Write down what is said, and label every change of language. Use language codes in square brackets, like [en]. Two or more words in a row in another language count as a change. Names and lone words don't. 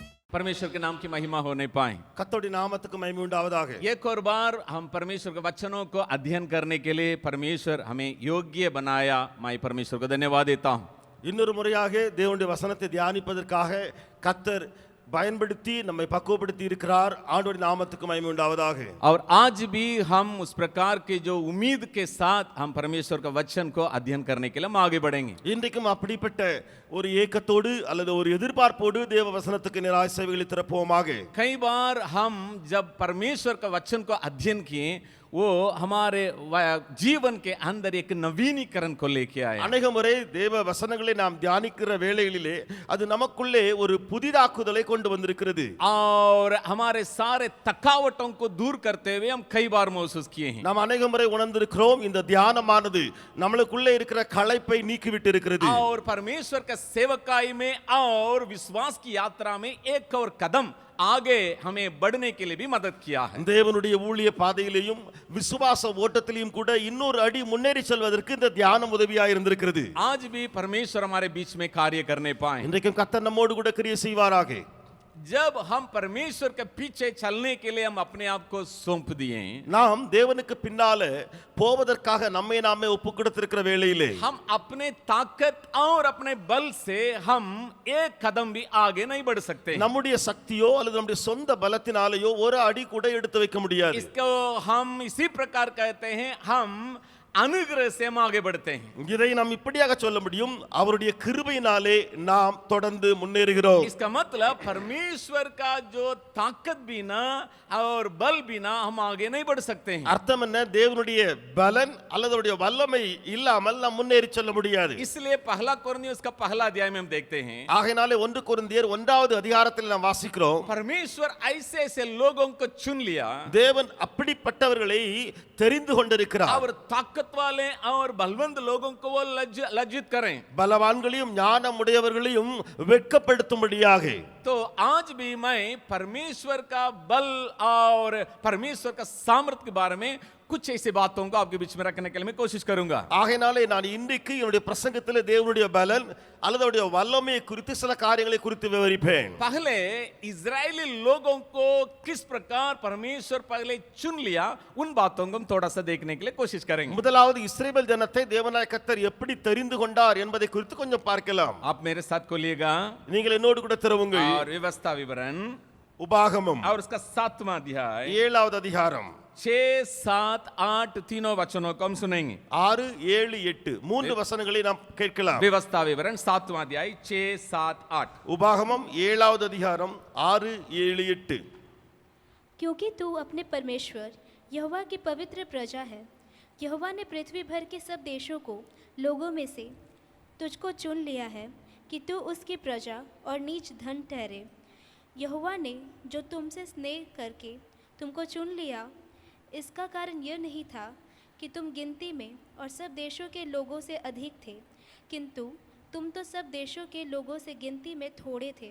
[hi] परमेश्वर के नाम की महिमा होने पाए। [ta] கர்த்தருடைய நாமத்துக்கு மகிமை உண்டாவதாக. [hi] एक और बार हम परमेश्वर के वचनों को अध्ययन करने के लिए परमेश्वर हमें योग्य बनाया। मैं परमेश्वर को धन्यवाद देता हूँ। [ta] இன்னொரு முறையாக தேவனுடைய வசனத்தை தியானிப்பதற்காக கர்த்தர் பயன்படுத்தி நம்மை பக்குவப்படுத்தி இருக்கிறார். ஆண்டவருடைய நாமத்துக்கு மகிமை உண்டாவதாக. [hi] और आज भी हम उस प्रकार के जो उम्मीद के साथ हम परमेश्वर का वचन को अध्ययन करने के लिए हम आगे बढ़ेंगे। [ta] இன்றைக்கும் அப்படிப்பட்ட ஒரு ஏக்கத்தோடு அல்லது ஒரு எதிர்பார்ப்போடு தேவ வசனத்துக்கு நேராய் செவிகளை திறப்போமாக. [hi] कई बार हम जब परमेश्वर का वचन को अध्ययन किए वो हमारे जीवन के अंदर एक नवीनीकरण को लेके आया। [ta] அநேக முறை தேவ வசனங்களை நாம் தியானிக்கிற வேளைகளிலே அது நமக்குள்ளே ஒரு புதிதாக்குதலை கொண்டு வந்திருக்கிறது. [hi] और हमारे सारे थकावटों को दूर करते हुए हम कई बार महसूस किए हैं। [ta] நாம் अनेक முறை உணர்ந்திருக்கிறோம் இந்த தியானமானது நம்மளுக்குள்ளே இருக்கிற களைப்பை நீக்கிவிட்டு இருக்கிறது. [hi] और परमेश्वर का सेवकाई में और विश्वास की यात्रा में एक और कदम आगे हमें बढ़ने के लिए भी मदद किया है। [ta] தேவனுடைய ஊழிய பாதையிலேயும் விசுவாச ஓட்டத்திலேயும் கூட இன்னொரு அடி முன்னேறி செல்வதற்கு இந்த தியானம் உதவியாக இருந்திருக்கிறது. [hi] आज भी परमेश्वर हमारे बीच में कार्य करने पाए। [ta] இன்றைக்கும் கர்த்தர் நம்மோடு கூட கிரியை செய்வாராக. [hi] जब हम परमेश्वर के पीछे चलने के लिए हम अपने आप को सौंप दिए, [ta] நாம் தேவனுக்கு பின்னால போவதற்காக நம்மை நாமே ஒப்புக் கொடுத்திருக்கிற வேளையிலே [hi] हम अपने ताकत और अपने बल से हम एक कदम भी आगे नहीं बढ़ सकते। [ta] நம்முடைய சக்தியோ அல்லது நம்முடைய சொந்த பலத்தினாலேயோ ஒரு அடி கூட எடுத்து வைக்க முடியாது. [hi] इसको हम इसी प्रकार कहते हैं, हम अनुग्रह से हम आगे बढ़ते हैं। [ta] இதை நாம் இப்படியாக சொல்ல முடியும், அவருடைய கிருபையினாலே நாம் தொடர்ந்து முன்னேறுகிறோம். [hi] इसका मतलब परमेश्वर का जो ताकत बिना और बल बिना हम आगे नहीं बढ़ सकते हैं। [ta] அர்த்தம் என்ன? தேவனுடைய பலன் அல்லது அவருடைய வல்லமை இல்லாமல் நாம் முன்னேறி செல்ல முடியாது. [hi] इसलिए पहला कोरिन्थियों उसका पहला अध्याय में हम देखते हैं, [ta] ஆகையினாலே 1 கொரிந்தியர் 1வது அதிகாரத்தில் நாம் வாசிக்கிறோம், [hi] परमेश्वर ऐसे ऐसे लोगों को चुन लिया [ta] தேவன் அப்படிப்பட்டவர்களை தெரிந்து கொண்டிருக்கிறார். [hi] और ताकत वाले और बलवंत लोगों को वो लज्जित करें। [ta] பலவான்களையும் ஞானம் உடையவர்களையும் வெட்கப்படுத்தும்படியாக. [hi] तो आज भी मैं परमेश्वर का बल और परमेश्वर का सामर्थ्य के बारे में कुछ ऐसी बातों को आपके बीच में रखने के लिए मैं कोशिश करूंगा। [ta] ஆகையினாலே நான் இன்றைக்கு என்னுடைய பிரசங்கத்தில் தேவனுடைய பலன் அல்லது அவருடைய வல்லமையை குறித்து சில காரியங்களை குறித்து விவரிப்பேன். [hi] पहले इजरायली लोगों को किस प्रकार परमेश्वर पहले चुन लिया उन बातों को हम थोड़ा सा देखने के लिए कोशिश करेंगे। [ta] முதலாவது இஸ்ரவேல் ஜனத்தை தேவனாய கர்த்தர் எப்படி தெரிந்து கொண்டார் என்பதை குறித்து கொஞ்சம் பார்க்கலாம். [hi] आप मेरे साथ खोलिएगा [ta] நீங்கள் என்னோடு கூட திறவுங்கள். [hi] और व्यवस्था विवरण [ta] உபாகமம் [hi] और उसका 7वां अध्याय [ta] 7வது அதிகாரம் [hi] 6, 7, 8 तीनों वचनों को हम सुनेंगे। [ta] 6, 7, 8 மூன்று வசனங்களை நாம் கேட்கலாம். [hi] व्यवस्था विवरण 7वां अध्याय 6, 7, 8। [ta] உபாகமம் 7வது அதிகாரம் 6, 7, 8। [hi] क्योंकि तू अपने परमेश्वर यहोवा की पवित्र प्रजा है, यहोवा ने पृथ्वी भर के सब देशों को लोगों में से तुझको चुन लिया है कि तू उसकी प्रजा और नीच धन ठहरे। यहोवा ने जो तुमसे स्नेह करके तुमको चुन लिया, इसका कारण यह नहीं था कि तुम गिनती में और सब देशों के लोगों से अधिक थे, किंतु तुम तो सब देशों के लोगों से गिनती में थोड़े थे।